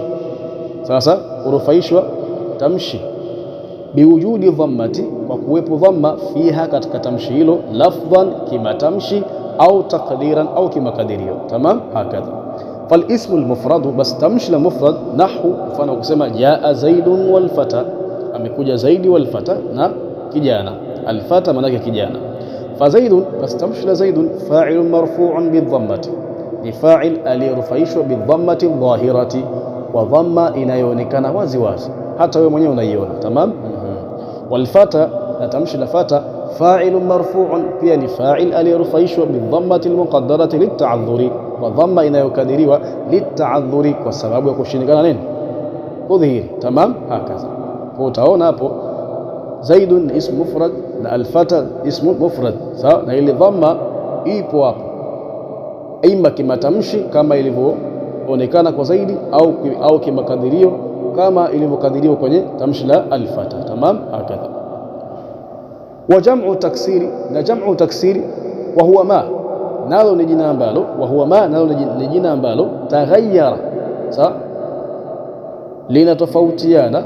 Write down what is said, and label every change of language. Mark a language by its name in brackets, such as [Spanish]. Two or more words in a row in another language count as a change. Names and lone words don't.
[Swahili] Sasa kurufaishwa tamshi [Arabic] بوجود ضمة, [Swahili] kwa kuwepo dhamma, fiha, katika tamshi hilo, lafdhan, kimatamshi, au taqdiran, au kimakadirio. [Arabic] تمام هكذا. فالاسم المفرد, [Swahili] bas tamshi la mufrad, nahu, mfano kusema [Arabic] جاء زيد والفتى, [Swahili] amekuja zaidi, [Arabic] والفتى, [Swahili] na kijana. Al-fata maana yake kijana. [Arabic] فزيد, [Swahili] bas tamshi la zaidun, [Arabic] فاعل مرفوع بضمة, [Swahili] ni fa'il aliyerufaishwa [Arabic] بضمة ظاهرة, [Swahili] wa dhamma inayoonekana wazi wazi, hata wewe mwenyewe unaiona. Tamam. Walfata, na tamshi la fata, [Arabic] فاعل مرفوع, [Swahili] pia ni fa'il aliyerufaishwa [Arabic] بضمة المقدرة للتعذر, [Swahili] wa dhamma inayokadiriwa litta'adhuri, kwa sababu ya kushindikana nini? Kudhihiri. [Arabic] تمام هكذا. [Swahili] Kwa utaona hapo zaidun ni [Arabic] اسم مفرد [Swahili] na alfata [Arabic] اسم مفرد, [Swahili] sawa, na ile dhamma ipo hapo, ima kimatamshi kama ilivyoonekana kwa zaidi, au kimakadirio kama ilivyokadiriwa kwenye tamshi la alfata. [Arabic] تمام هكذا. وجمع التكسير, [Swahili] na [Arabic] جمع تكسير, وهو ما, [Swahili] nalo ni jina ambalo, [Arabic] وهو ما, [Swahili] nalo ni jina ambalo, taghayyara, sawa, linatofautiana.